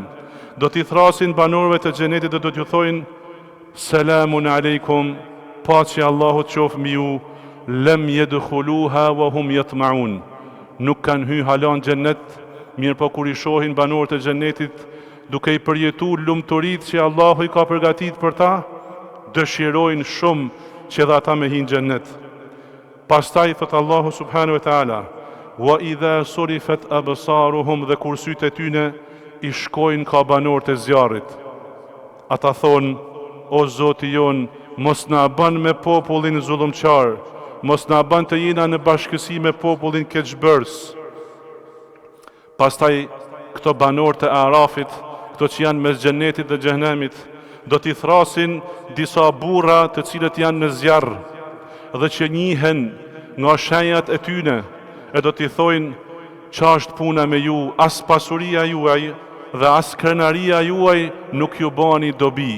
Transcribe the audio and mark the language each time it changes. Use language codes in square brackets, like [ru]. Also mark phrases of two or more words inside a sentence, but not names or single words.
[sq] Do t'i thrasin banorëve të xhenetit dhe do t'ju thojnë: [ar] سلام عليكم, [sq] paqja Allahut qoftë mbi ju, [ar] لم يدخلوها وهم يطمعون. [sq] Nuk kanë hyrë hala në xhenet, mirë po kur i shohin banorët e xhenetit duke i përjetu lumturitë që Allahu i ka përgatitur për ta, dëshirojnë shumë që dhe ata me hinë xhennet. Pastaj thot Allahu [ar] سبحانه وتعالى: وإذا صرفت أبصارهم, [sq] dhe kur sytë e tyne i shkojnë ka banorët e zjarrit. Ata thonë: o Zoti jon, mos na bën me popullin zullumqar, mos na bën të jena në bashkësi me popullin keqbërës. Pastaj këto banorë të Arafit, këto që janë mes xhenetit dhe xhehenemit, do t'i thrasin disa burra të cilët janë në zjarr dhe që njihen nga shenjat e tyne, e do t'i thojnë: qa është puna me ju, as pasuria juaj dhe as krenaria juaj nuk ju bani dobi.